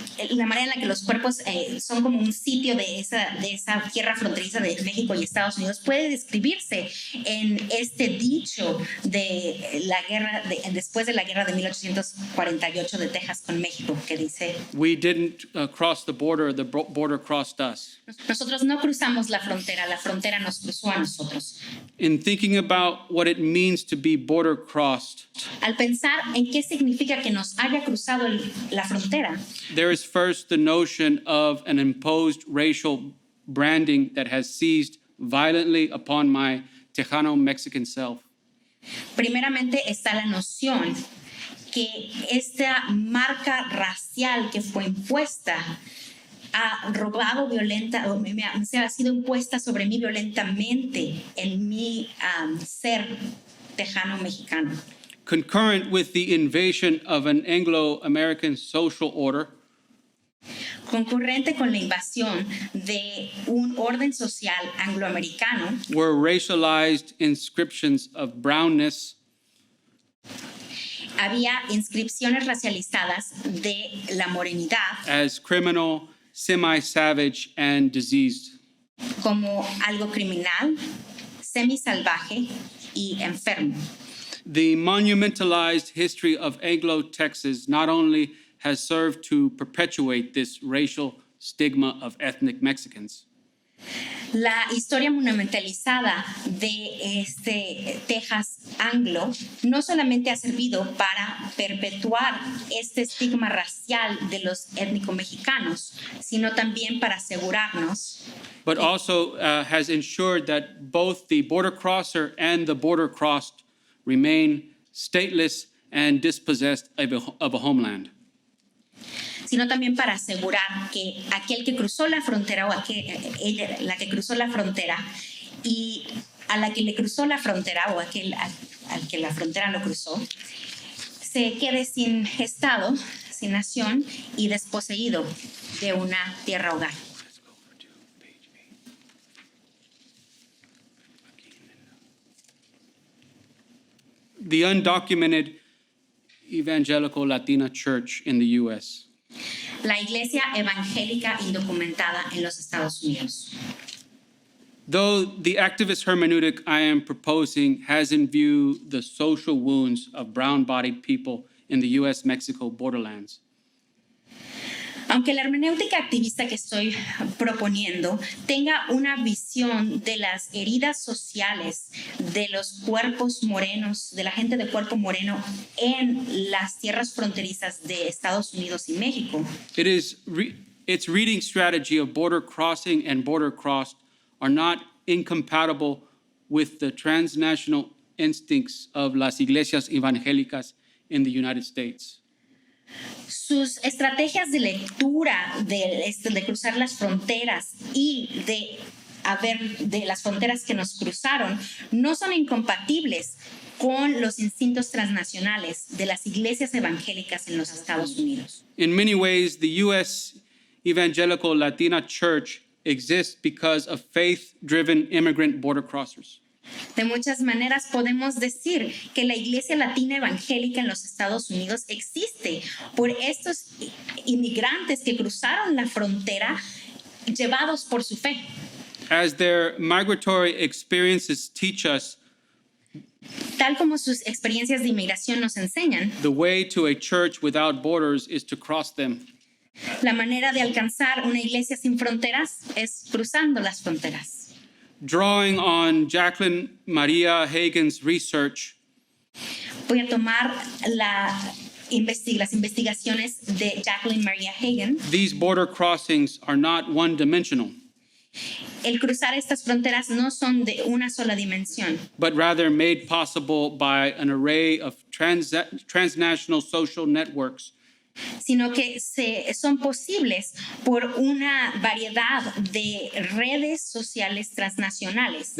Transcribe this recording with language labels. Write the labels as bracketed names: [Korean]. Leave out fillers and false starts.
[Spanish] la manera en la que los cuerpos son como un sitio de esa tierra fronteriza de México y Estados Unidos puede describirse en este dicho de la guerra después de la guerra de 1848 de Texas con México, que dice: [English] we didn't cross the border crossed us. [Spanish] nosotros no cruzamos la frontera nos cruzó a nosotros. [English] In thinking about what it means to be border crossed, [Spanish] Al pensar en qué significa que nos haya cruzado la frontera, [English] there is first the notion of an imposed racial branding that has seized violently upon my Tejano Mexican self. [Spanish] primeramente está la noción que esta marca racial que fue impuesta ha robado se ha sido impuesta sobre mí violentamente en mi ser tejano mexicano. [English] Concurrent with the invasion of an Anglo-American social order, [Spanish] Concurrente con la invasión de un orden social angloamericano, [English] were racialized inscriptions of brownness, [Spanish] había inscripciones racializadas de la morenidad [English] as criminal, semi-savage, and diseased. [Spanish] como algo criminal, semisalvaje y enfermo. [English] The monumentalized history of Anglo-Texas not only has served to perpetuate this racial stigma of ethnic Mexicans, [Spanish] La historia monumentalizada de Texas anglo no solamente ha servido para perpetuar este estigma racial de los étnico-mexicanos, sino también para asegurarnos [English] but also has ensured that both the border crosser and the border crossed remain stateless and dispossessed of a homeland. [Spanish] sino también para asegurar que aquel que cruzó la frontera o la que cruzó la frontera y a la que le cruzó la frontera o al que la frontera lo cruzó, se quede sin estado, sin nación y desposeído de una tierra hogar. [English] The undocumented evangelical Latina church in the U.S. [Spanish] La iglesia evangélica indocumentada en los Estados Unidos. [English] Though the activist hermeneutic I am proposing has in view the social wounds of brown-bodied people in the U.S.-Mexico borderlands, [Spanish] Aunque la hermenéutica activista que estoy proponiendo tenga una visión de las heridas sociales de los cuerpos morenos, de la gente de cuerpo moreno en las tierras fronterizas de Estados Unidos y México, [English] Its reading strategy of border crossing and border crossed are not incompatible with the transnational instincts of [Spanish] las iglesias evangélicas [English] in the United States. [Spanish] sus estrategias de lectura de cruzar las fronteras y de las fronteras que nos cruzaron no son incompatibles con los instintos transnacionales de las iglesias evangélicas en los Estados Unidos. [English] In many ways, the U.S. evangelical Latina church exists because of faith-driven immigrant border crossers. [Spanish] De muchas maneras podemos decir que la iglesia latina evangélica en los Estados Unidos existe por estos inmigrantes que cruzaron la frontera llevados por su fe. [English] As their migratory experiences teach us, [Spanish] Tal como sus experiencias de inmigración nos enseñan, [English] the way to a church without borders is to cross them. [Spanish] la manera de alcanzar una iglesia sin fronteras es cruzando las fronteras. [English] Drawing on Jacqueline Maria Hagen's research, [Spanish] Voy a tomar las investigaciones de Jacqueline Maria Hagen. [English] these border crossings are not one-dimensional, [Spanish] El cruzar estas fronteras no son de una sola dimensión, [English] but rather made possible by an array of transnational social networks [Spanish] sino que son posibles por una variedad de redes sociales transnacionales